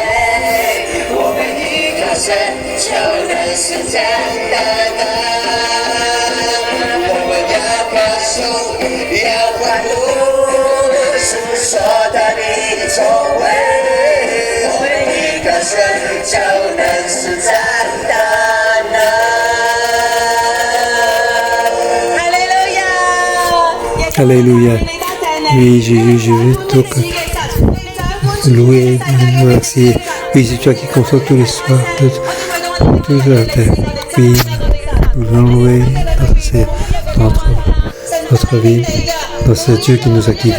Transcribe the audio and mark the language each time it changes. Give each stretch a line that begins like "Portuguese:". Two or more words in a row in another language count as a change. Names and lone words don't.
Chinese: 我们依靠神，就能施展大能。我们要歌颂，要欢呼，诉说他的作为。我们依靠神，就能施展大能。
French: Alléluia. Oui, je veux donc louer, remercier. Oui, c'est toi qui consoles tous les soirs de toute la terre. Oui, nous voulons louer notre vie, dans ce Dieu qui nous a guidés.